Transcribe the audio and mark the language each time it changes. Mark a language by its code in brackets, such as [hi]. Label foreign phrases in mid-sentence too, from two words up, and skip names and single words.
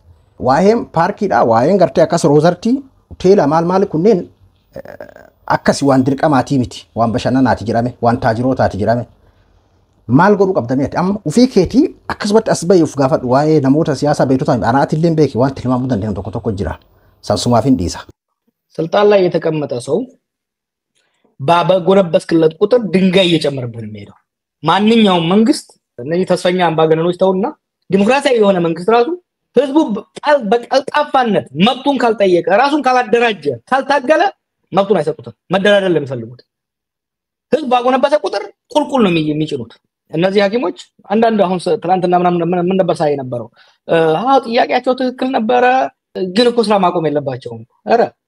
[om] Waa'een paarkiidha waa'een gartee akkas roozartii hoteela maal kunneen akkas waan dirqamaatii miti waan bashannanaati jedhame waan taajirootaati jedhame maal godhuu qabdamee amma ufii keetii akkasumatti as bahee uf gaafadhu waa'ee namoota siyaasaa beektotaa anaatillee beeki waan tilmaamuu dandeenyu tokko jira sansumaaf hin dhiisa. [am] ስልጣን ላይ የተቀመጠ ሰው ባበጎነበስክለት ቁጥር ድንጋይ እየጨመረብህ ነው የሚሄደው። ማንኛውም መንግስት እነዚህ ተስፈኛ አምባገነኖች ተውና ዲሞክራሲያዊ የሆነ መንግስት ራሱ ህዝቡ በቀልጣፋነት መብቱን ካልጠየቀ ራሱን ካላደራጀ ካልታገለ መብቱን አይሰጡትም። መደራደር ለሚፈልጉት ህዝብ ባጎነበሰ ቁጥር ቁልቁል ነው የሚጭኑት። እነዚህ ሐኪሞች አንዳንድ አሁን ትናንትና ምን ነበር ሳይ ነበረው ጥያቄያቸው ትክክል ነበረ ግን እኮ ስራ ማቆም የለባቸውም። ኧረ